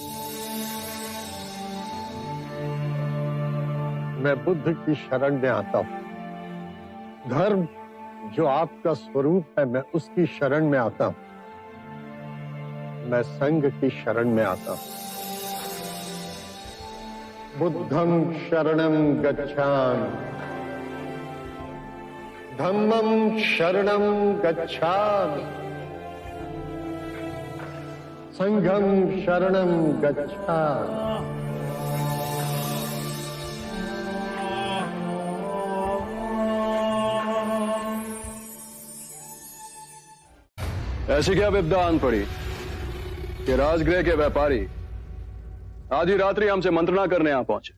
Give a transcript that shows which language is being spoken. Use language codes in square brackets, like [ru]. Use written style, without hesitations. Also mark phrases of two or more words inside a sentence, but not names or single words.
[hi] मैं बुद्ध की शरण में आता हूं। धर्म जो आपका स्वरूप है, मैं उसकी शरण में आता हूं। मैं संघ की शरण में आता हूं। [pi] बुद्धं शरणं गच्छामि, धम्मं शरणं गच्छामि, संघं शरणं गच्छामि। [hi] ऐसी क्या विद्वान पड़ी कि राजगृह के व्यापारी आधी रात्रि हमसे मंत्रणा करने यहां पहुंचे।